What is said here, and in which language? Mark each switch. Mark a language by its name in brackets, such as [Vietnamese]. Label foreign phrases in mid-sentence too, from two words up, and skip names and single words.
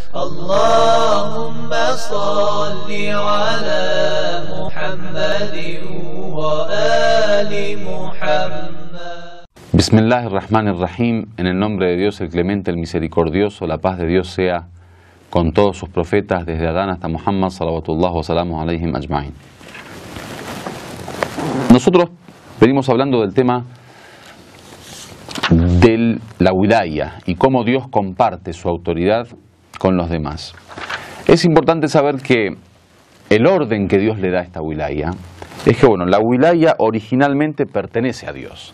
[Arabic] اللهم صل على محمد وآل محمد. Bismillahirrahmanirrahim. [Spanish] En el nombre de Dios, el clemente, el misericordioso, la paz de Dios sea con todos sus profetas, desde Adán hasta Muhammad, [Arabic] صلوات الله و سلامه عليهم أجمعين. [Spanish] Nosotros venimos hablando del tema de la wilaya y cómo Dios comparte su autoridad con los demás. Es importante saber que el orden que Dios le da a esta wilaya es que, la wilaya originalmente pertenece a Dios.